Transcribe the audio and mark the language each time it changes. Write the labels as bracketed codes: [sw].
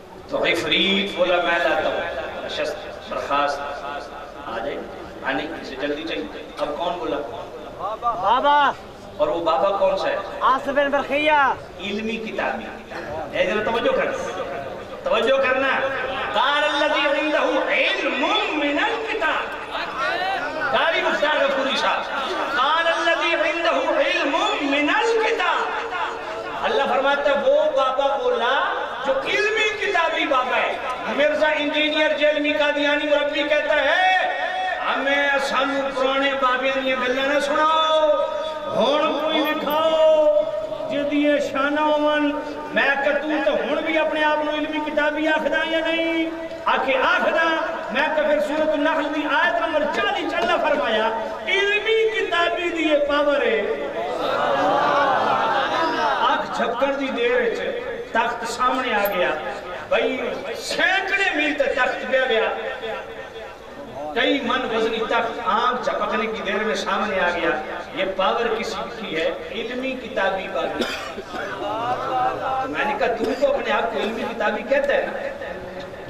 [ur] تو عفریت بولا میں لاتا ہوں. نشست برخاست آ جائے آنے اسے جلدی چاہیے. اب کون بولا؟ بابا. اور وہ بابا کون سا ہے؟ آصف بن برخیہ. علمی کتابی. اے ذرا توجہ کرنا توجہ کرنا. [ar] قال الذي عنده علم من الكتاب. قاری مختار غفوری صاحب قال الذي عنده علم من الكتاب. [ur] اللہ فرماتا ہے وہ بابا بولا جو علمی کتابی بابا ہے. [pa] مرزا انجینئر جیلمی قادیانی مربی کہتا ہے ہمیں سانو پرانے بابیاں دیا گلاں نہ سناؤ ہن کوئی دکھاؤ جدی شانہ ہوون. میں کہتوں تو ہن بھی اپنے آپ نو علمی کتابی آکھدا یا نہیں؟ آکھے آکھدا. میں کہ پھر سورۃ النحل دی آیت نمبر 40 اللہ فرمایا علمی کتابی دی یہ پاور ہے. آنکھ جھپکن دی دیر وچ تخت سامنے آ گیا. [ur] بھائی سینکڑے میل تک تخت پہ گیا. کئی من وزنی تخت آنکھ جھپکنے کی دیر میں سامنے آ گیا. یہ پاور کسی کی ہے؟ علمی کتابی پاور. میں نے کہا تم تو اپنے آپ کو علمی کتابی کہتا ہے نا.